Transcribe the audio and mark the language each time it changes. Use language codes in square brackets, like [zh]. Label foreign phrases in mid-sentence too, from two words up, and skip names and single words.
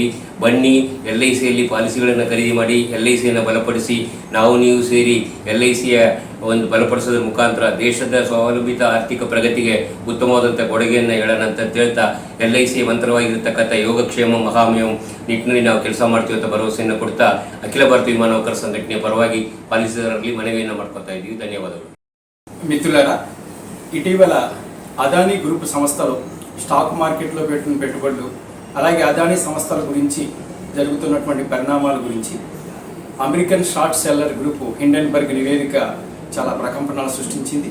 [kn] ಬನ್ನಿ, LICಯಲ್ಲಿ ಪಾಲಿಸಿಗಳನ್ನು ಖರೀದಿ ಮಾಡಿ, LICಯನ್ನು ಬಲಪಡಿಸಿ, ನಾವು ನೀವು ಸೇರಿ LICಯ ಒಂದು ಬಲಪಡಿಸೋದ್ರ ಮುಖಾಂತರ ದೇಶದ ಸ್ವಾವಲಂಬಿತ ಆರ್ಥಿಕ ಪ್ರಗತಿಗೆ ಉತ್ತಮವಾದಂಥ ಕೊಡುಗೆಯನ್ನು ಹೇಳೋಣ ಅಂತ ಹೇಳ್ತಾ, LIC ಮಂತ್ರವಾಗಿರ್ತಕ್ಕಂಥ ಯೋಗಕ್ಷೇಮ ಮಹಾಮಯಂ ನಿಟ್ಟಿನಲ್ಲಿ ನಾವು ಕೆಲಸ ಮಾಡ್ತೀವಿ ಅಂತ ಭರವಸೆಯನ್ನು ಕೊಡ್ತಾ, ಅಖಿಲ ಭಾರತ ವಿಮಾನ ನೌಕರ ಸಂಘಟನೆಯ ಪರವಾಗಿ ಪಾಲಿಸಿದಾರರಲ್ಲಿ ಮನವಿಯನ್ನು ಮಾಡ್ಕೊತಾ ಇದ್ದೀವಿ. ಧನ್ಯವಾದಗಳು. [te] మిత్రులారా, ఇటీవల అదానీ గ్రూప్ సంస్థలు స్టాక్ మార్కెట్లో పెట్టిన పెట్టుబడులు, అలాగే అదానీ సంస్థల గురించి జరుగుతున్నటువంటి పరిణామాల గురించి [en] American short seller group [te] హిండెన్బర్గ్ నివేదిక చాలా ప్రకంపనలు సృష్టించింది.